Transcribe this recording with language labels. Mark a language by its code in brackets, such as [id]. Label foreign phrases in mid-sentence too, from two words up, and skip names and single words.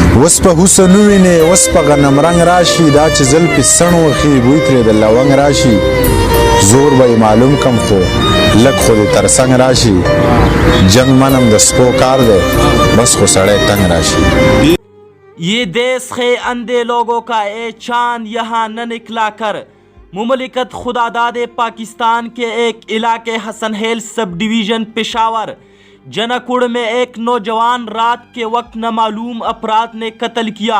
[ps] وس په حسن وینې وس په غنم رنګ راشي دا چې زلفې سڼ وخي بوی ترې د لونګ راشي زور به یې معلوم کم خو لږ خو دې تر څنګ راشي جنگ منم د سپو کار دی بس خو سړی تنگ راشي. [ur] یہ دیس ہے اندھے لوگوں کا اے چاند یہاں نہ نکلا کر. مملکت خداداد پاکستان کے ایک علاقے حسن خیل سب ڈویژن پشاور جنکوڑ میں ایک نوجوان رات کے وقت نامعلوم افراد نے قتل کیا.